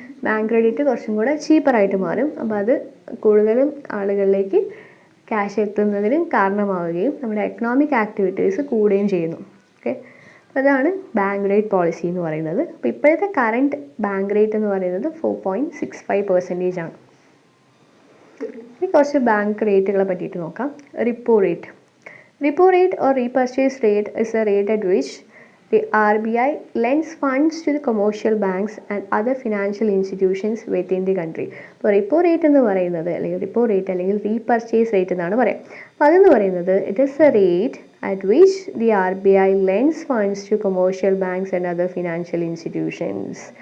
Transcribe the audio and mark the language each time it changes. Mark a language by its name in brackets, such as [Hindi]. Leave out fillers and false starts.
[Malayalam] Bank credit കുറച്ചും കൂടെ ചീപ്പറായിട്ട് മാറും. അപ്പോൾ അത് കൂടുതലും ആളുകളിലേക്ക് ക്യാഷ് എത്തുന്നതിന് കാരണമാവുകയും നമ്മുടെ എക്കണോമിക് ആക്ടിവിറ്റീസ് കൂടുകയും ചെയ്യുന്നു. ഓക്കെ, അപ്പോൾ അതാണ് ബാങ്ക് റേറ്റ് പോളിസി എന്ന് പറയുന്നത്. അപ്പോൾ ഇപ്പോഴത്തെ കറണ്ട് ബാങ്ക് റേറ്റ് എന്ന് പറയുന്നത് 4.65% ആണ്. ഇനി കുറച്ച് ബാങ്ക് റേറ്റുകളെ പറ്റിയിട്ട് നോക്കാം. Repo rate. [English] Repo rate or repurchase rate is a rate at which the RBI lends funds to the commercial banks and other financial institutions within the country. [Malayalam] അപ്പോൾ repo rate എന്ന് പറയുന്നത് അല്ലെങ്കിൽ റിപ്പോ റേറ്റ് അല്ലെങ്കിൽ repurchase rate എന്നാണ് പറയാം. അപ്പോൾ അതെന്ന് പറയുന്നത് [English] It is a rate at which the RBI lends funds to commercial banks and other financial institutions.